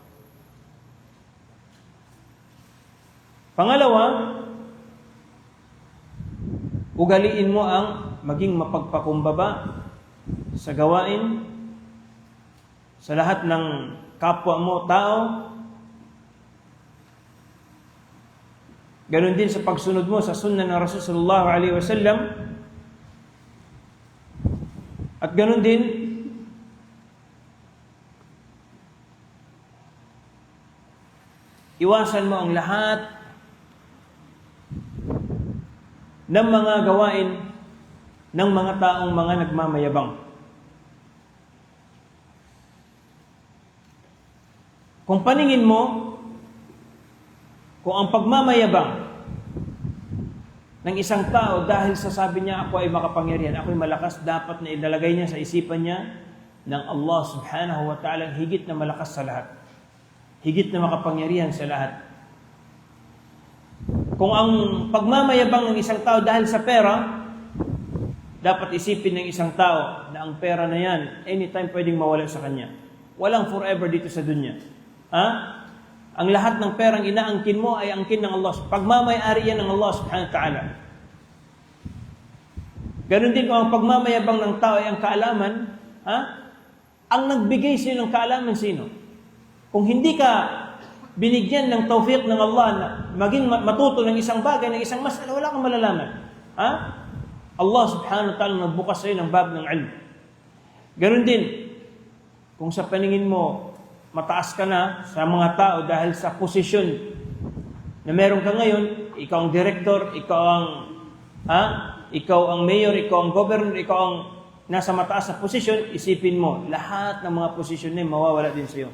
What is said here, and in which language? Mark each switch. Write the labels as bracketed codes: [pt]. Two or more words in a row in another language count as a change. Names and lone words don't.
[tl] Pangalawa, ugaliin mo ang maging mapagpakumbaba sa gawain, sa lahat ng kapwa mo tao. Ganon din sa pagsunod mo sa sunnah ng Rasul [ar] صلى الله عليه وسلم. [tl] At ganon din iwasan mo ang lahat ng mga gawain ng mga taong mga nagmamayabang. Kung paningin mo, kung ang pagmamayabang ng isang tao dahil sa sabi niya, ako ay makapangyarihan, ako ay malakas, dapat na ilalagay niya sa isipan niya ng Allah [ar] سبحانه وتعالى [tl] higit na malakas sa lahat. Higit na makapangyarihan sa lahat. Kung ang pagmamayabang ng isang tao dahil sa pera, dapat isipin ng isang tao na ang pera na yan, anytime pwedeng mawala sa kanya. Walang forever dito sa dunya. Ang lahat ng perang inaangkin mo ay angkin ng Allah. Pagmamayari yan ng Allah [ar] سبحانه وتعالى. [tl] Ganon din kung ang pagmamayabang ng tao ay ang kaalaman, ang nagbigay sa'yo ng kaalaman sino? Kung hindi ka binigyan ng tawfiq ng Allah na maging matuto ng isang bagay, ng isang masala, wala kang malalaman. Allah [ar] سبحانه وتعالى [tl] nagbukas sa'yo ng bab ng ilm. Ganon din, kung sa paningin mo, mataas ka na sa mga tao dahil sa posisyon na meron ka ngayon, ikaw ang director, ikaw ang mayor, ikaw ang governor, ikaw ang nasa mataas na posisyon, isipin mo, lahat ng mga posisyon na mawawala din sa iyo.